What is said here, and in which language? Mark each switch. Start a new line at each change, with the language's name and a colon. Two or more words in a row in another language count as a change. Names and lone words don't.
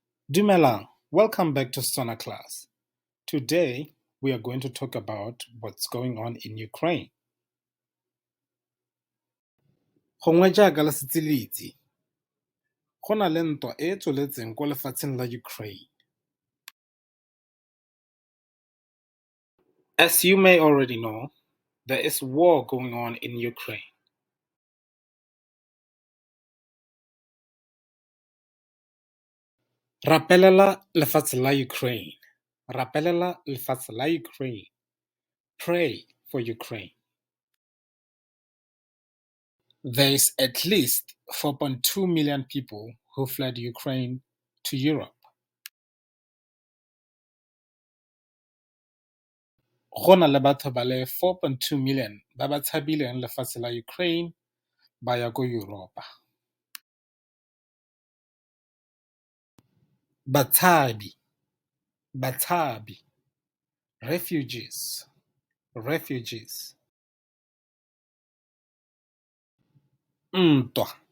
Tswana: Dumelang,
English: welcome back to Setswana Class. Today, we are going to talk about what's going on in Ukraine.
Tswana: Gongwe jaaka le setse le itse, go na le ntwa e e tsweletseng kwa lefatsheng la Ukraine.
English: As you may already know, there is war going on in Ukraine.
Tswana: Rapelela lefatshe la Ukraine. Rapelela lefatshe la Ukraine.
English: Pray for Ukraine. There is at least 4.2 million people who fled Ukraine to Europe.
Tswana: Go na le batho ba le 4.2 million ba ba tshabileng lefatshe la Ukraine ba ya ko Europa. Batshabi, refugees, ntwa,